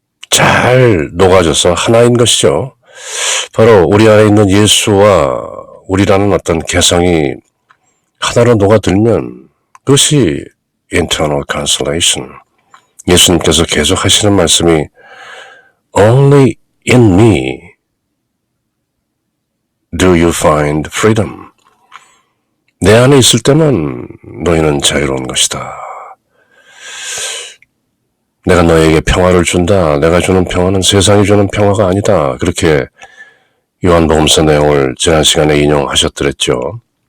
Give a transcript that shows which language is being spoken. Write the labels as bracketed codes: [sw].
[ko] 잘 녹아져서 하나인 것이죠. 바로 우리 안에 있는 예수와 우리라는 어떤 개성이 하나로 녹아들면 그것이 [en] internal consolation. [ko] 예수님께서 계속 하시는 말씀이 [en] Only in me do you find freedom. [ko] 내 안에 있을 때만 너희는 자유로운 것이다. 내가 너에게 평화를 준다. 내가 주는 평화는 세상이 주는 평화가 아니다. 그렇게 요한복음서 내용을 지난 시간에 인용하셨더랬죠.